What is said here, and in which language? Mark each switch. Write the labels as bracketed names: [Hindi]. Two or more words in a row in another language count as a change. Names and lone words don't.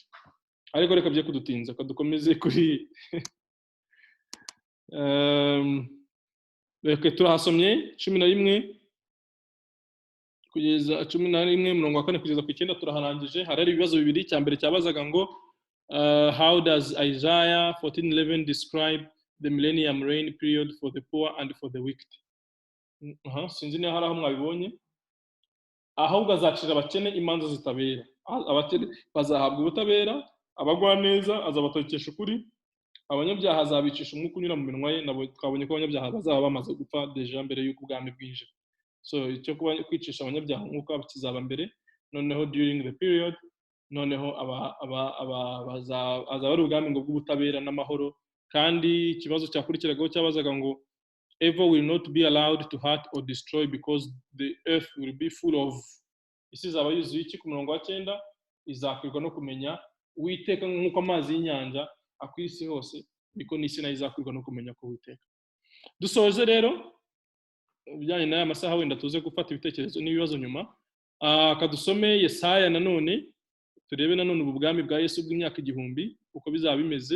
[Kinyarwanda] Ariko reka bye kudutinza, kadukomeze kuri reka turahasomye 11 kugeza 11:4 kugeza ku 9 turaharangije. Hari ibibazo bibiri. Cya mbere cyabazaga ngo [English] how does Isaiah 14:11 describe the millennium reign period for the poor and for the wicked? [Kinyarwanda] Sinzi niba hari aho mwabibonye. Ahubwo azacira abakene imanza zitabera, abakene bazahabwa ubutabera, abagwa neza azabatokesha ukuri, abanyabyaha azabicisha umwuka unyura mu minwa ye. Nabo twabonye ko abanyabyaha bazaba bamaze gupfa deja mbere y'uko ubwami bwinjira. So icyo kwicisha abanyabyaha umwuka kizaba mbere, noneho [English] during the period, [Kinyarwanda] noneho azaba ari ubwami ngo bw'ubutabera n'amahoro. Kandi ikibazo cyakurikiragaho cyabazaga ngo [English] evil will not be allowed to hurt or destroy because the earth will be full of. [Kinyarwanda] Isi izaba yuzuye iki? Ku murongo wa 9, izakwirwa no kumenya Uwiteka nk'uko amazi y'inyanja akwira isi hose, niko n'isi nayo izakwirwa no kumenya ko Uwiteka. Dusoje rero bijyanye n'aya masaha, wenda tuze gufata ibitekerezo n'ibibazo nyuma. Kadusome Yesaya nanone, turebe nanone ubu bwami bwa Yesu bw'imyaka 1000 uko bizaba bimeze.